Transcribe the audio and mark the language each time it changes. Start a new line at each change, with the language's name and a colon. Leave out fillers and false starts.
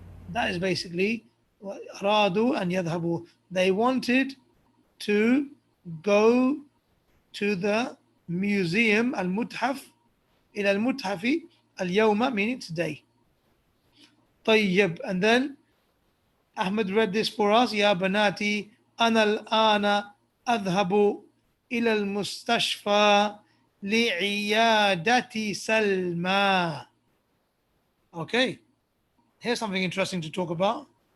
English: That is basically what أرادوا and يذهبوا. They wanted to go to the museum
Arabic: المتحف إلى المتحف اليوم,
English: meaning today. طيب, and then Ahmed read this for us.
Arabic: يا بناتي أنا الآن أذهب إلى المستشفى لعيادة سلمى.
English: Okay, here's something interesting to talk about.